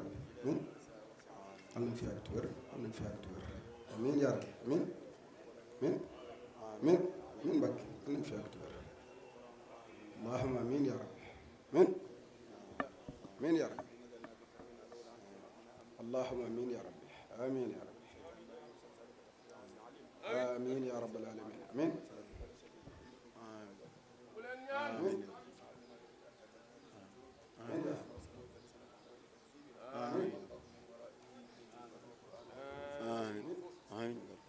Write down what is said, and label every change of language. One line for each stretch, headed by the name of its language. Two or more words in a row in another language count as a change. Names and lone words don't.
Arabic: ربي آمين
Wolof: yal nañ fi yàgg te wér yal nañ fi yàgg te wér
Arabic: آمين يا ربي آمين آمين آمين آمين Mbàkke
Wolof: yal nañ fi yàgg te wér
Arabic: اللهم آمين يا ربي آمين آمين يا ربي اللهم آمين يا ربي آمين يا ربي آمين يا رب العالمين آمين آمين آمين آمين